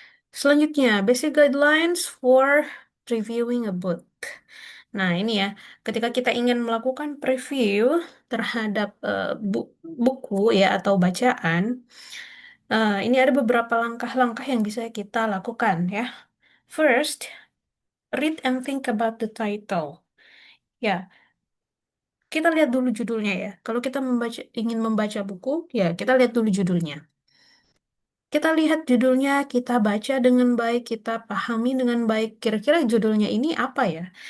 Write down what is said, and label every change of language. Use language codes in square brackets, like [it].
[id] Selanjutnya, [en] basic guidelines for previewing a book. [id] Nah, ini ya, ketika kita ingin melakukan preview terhadap buku ya atau bacaan, ini ada beberapa langkah-langkah yang bisa kita lakukan ya. [en] First, read and think about the title. [id] Ya, kita lihat dulu judulnya ya. Kalau kita ingin membaca buku, ya kita lihat dulu judulnya. Kita lihat judulnya, kita baca dengan baik, kita pahami dengan baik. Kira-kira judulnya ini apa ya?